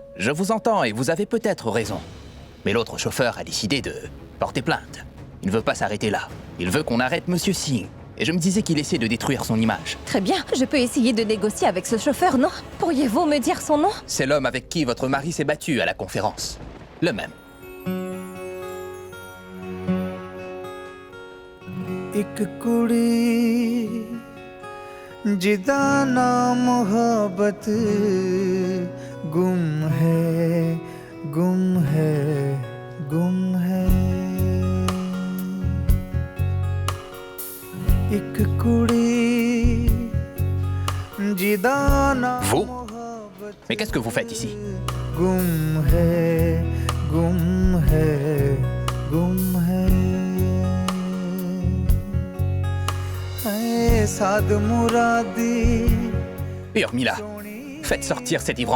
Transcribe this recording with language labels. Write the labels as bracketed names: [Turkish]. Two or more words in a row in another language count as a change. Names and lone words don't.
[French] Je vous entends et vous avez peut-être raison. Mais l'autre chauffeur a décidé de porter plainte. Il ne veut pas s'arrêter là. Il veut qu'on arrête Monsieur Singh. Et je me disais qu'il essaie de détruire son image. Très bien, je peux essayer de négocier avec ce chauffeur, non? Pourriez-vous me dire son nom? C'est l'homme avec qui votre mari s'est battu à la conférence. Le même. [Punjabi] ਇੱਕ ਕੁੜੀ ਜਿਦਾ ਨਾ ਮੁਹੱਬਤ ਗੁੰਮ ਹੈ ਗੁੰਮ ਹੈ ਗੁੰਮ ਹੈ ਇੱਕ ਕੁੜੀ ਜਿਦਾ ਨਾ [French] Vous? Mais qu'est-ce que vous faites ici? [Punjabi] ਗੁੰਮ ਹੈ ਗੁੰਮ ਹੈ ਗੁੰਮ ਹੈ [French] Urmila, faites sortir cet ivrogne.